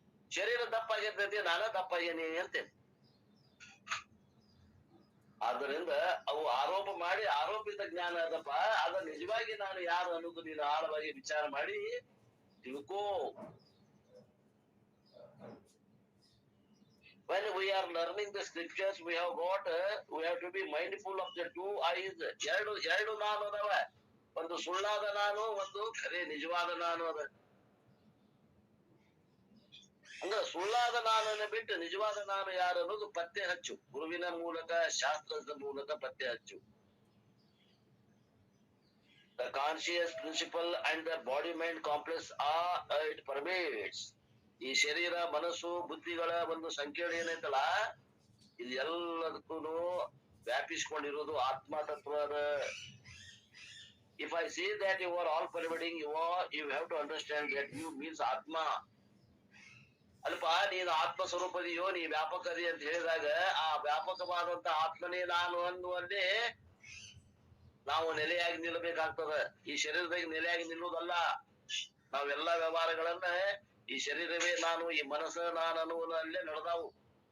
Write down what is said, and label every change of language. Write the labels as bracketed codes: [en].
[kn] ಶರೀರ ದಪ್ಪಾಗಿರ್ತೈತಿ, ನಾನ ದಪ್ಪಾಗೇನಿ ಅಂತೇನಿ. ಆದ್ದರಿಂದ ಅವು ಆರೋಪ ಮಾಡಿ ಆರೋಪಿತ ಜ್ಞಾನ ಅದಪ್ಪ. ಅದ ನಿಜವಾಗಿ ನಾನು ಯಾರು ಅನ್ನೋದು ನೀನು ಆಳವಾಗಿ ವಿಚಾರ ಮಾಡಿ ತಿಳ್ಕೋ. [en] when we are learning the scriptures, we have to be mindful of the two eyes. [kn] ಎರಡು ನಾನು ಅದಾವ, ಒಂದು ಸುಳ್ಳಾದ ನಾನು, ಒಂದು ಖರೆ ನಿಜವಾದ ನಾನು ಅದ. ಅಂದ್ರೆ ಸುಳ್ಳಾದ ನಾನನ್ನ ಬಿಟ್ಟು ನಿಜವಾದ ನಾನು ಯಾರು ಅನ್ನೋದು ಪತ್ತೆ ಹಚ್ಚು, ಗುರುವಿನ ಮೂಲಕ, ಶಾಸ್ತ್ರದ ಮೂಲಕ ಪತ್ತೆ ಹಚ್ಚು. [en] The conscious principle and the body mind complex it pervades. [kn] ಈ ಶರೀರ, ಮನಸ್ಸು, ಬುದ್ಧಿಗಳ ಒಂದು ಸಂಕೀರ್ಣ ಏನೈತಲ್ಲ, ಇದು ಎಲ್ಲದಕ್ಕೂ ವ್ಯಾಪಿಸಿಕೊಂಡಿರೋದು ಆತ್ಮ ತತ್ವದ. [en] If I say that you are all pervading, you have to understand that you means atma. [kn] ಅಲ್ಪ ನೀನು ಆತ್ಮ ಸ್ವರೂಪದಿಯೋ, ನೀ ವ್ಯಾಪಕದಿ ಅಂತ ಹೇಳಿದಾಗ ಆ ವ್ಯಾಪಕವಾದಂತ ಆತ್ಮನೇ ನಾನು ಅನ್ನುವಲ್ಲಿ ನಾವು ನೆಲೆಯಾಗಿ ನಿಲ್ಲಬೇಕಾಗ್ತದ. ಈ ಶರೀರದಾಗ ನೆಲೆಯಾಗಿ ನಿಲ್ಲುವುದಲ್ಲ. ನಾವೆಲ್ಲಾ ವ್ಯವಹಾರಗಳನ್ನ ಈ ಶರೀರವೇ ನಾನು, ಈ ಮನಸ್ಸ ನಾನು ಅನ್ನುವಲ್ಲೇ ನಡೆದಾವು.